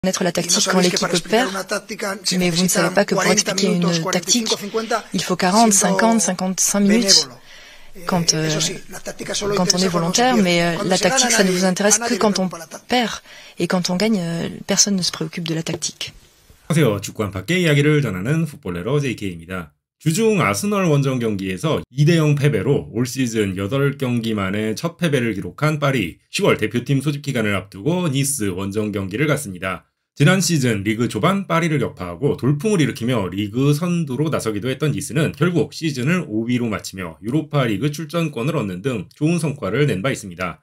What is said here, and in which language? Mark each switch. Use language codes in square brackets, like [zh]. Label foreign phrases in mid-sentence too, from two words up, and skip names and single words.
[fr] Connaître la tactique quand l'équipe perd, mais vous ne savez pas que pour expliquer une tactique, il faut 40, 50, 55 minutes quand on est volontaire, mais la tactique, ça ne vous intéresse que quand on perd, et quand on gagne, personne ne se préoccupe de la tactique. [ko] 안녕하세요. 축구 안팎의 이야기를 전하는 풋볼레러 JK입니다. 주중 아스널 원정 경기에서 2대0 패배로 올 시즌 8경기 만에 첫 패배를 기록한 파리, 10월 대표팀 소집 기간을 앞두고 니스 원정 경기를 갔습니다. 지난 시즌 리그 초반 파리를 격파하고 돌풍을 일으키며 리그 선두로 나서기도 했던 니스는 결국 시즌을 5위로 마치며 유로파 리그 출전권을 얻는 등 좋은 성과를 낸 바 있습니다.